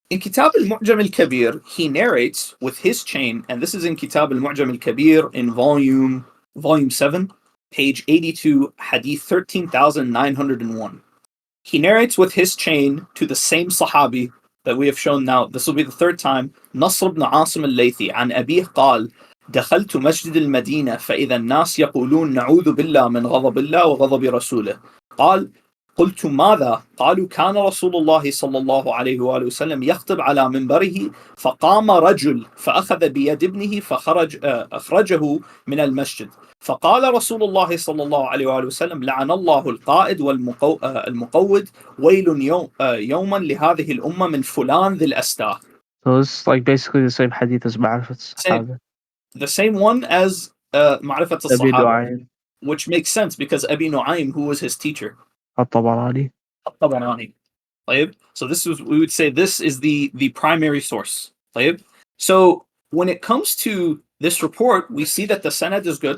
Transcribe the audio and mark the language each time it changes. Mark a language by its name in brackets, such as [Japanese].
[English] In Kitab al-Mu'jam al-Kabir, he narrates with his chain, and this is in Kitab al-Mu'jam al-Kabir in volume 7, page 82, hadith 13,901. He narrates with his chain to the same Sahabi that we have shown now. This will be the third time. [Arabic] Nasr ibn Asim al-Laythi عن أبيه قال دخلت مسجد المدينة فإذا الناس يقولون نعوذ بالله من غضب الله وغضب رسوله قال قلت ماذا؟ قالوا كان رسول الله صلى الله عليه وآله وسلم يخطب على منبره فقام رجل فأخذ بيد ابنه أخرجه من المسجد فقال رسول الله صلى الله عليه وآله وسلم لعن الله القائد والمقود ويل يوما لهذه الأمة من فلان ذي الأستاء. [English] So it's like basically the same hadith as Ma'rifat Sahaba. The same one as Ma'rifat Abi al-Sahaba, Nu'aym which makes sense because Abi Nu'aym, who was his teacher, al-Tabarani. al-Tabarani. So we would say this is the primary source. So when it comes to this report, we see that the sanad is good.